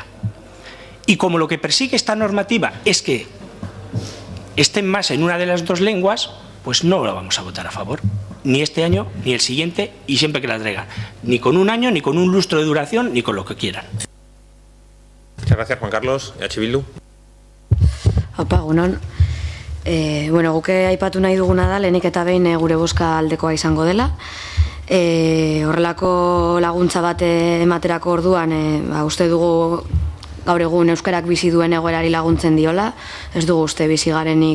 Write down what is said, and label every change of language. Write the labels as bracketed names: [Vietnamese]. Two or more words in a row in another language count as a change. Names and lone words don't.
[Spanish] Y como lo que persigue esta normativa es que estén más en una de las 2 lenguas, pues no la vamos a votar a favor, ni este año, ni el siguiente, y siempre que la traigan, ni con un año, ni con un lustro de duración, ni con lo que quieran. Muchas gracias, Juan Carlos. EH Bildu. [Basque] Opa, egunon. Bueno, guke aipatu nahi duguna da, lehenik eta behin gure bozka aldekoa izango dela. Horrelako laguntza bat ematerako orduan, uste dugu gaur egun euskarak bizi duen egoerari laguntzen diola, ez dugu uste bizi garenik,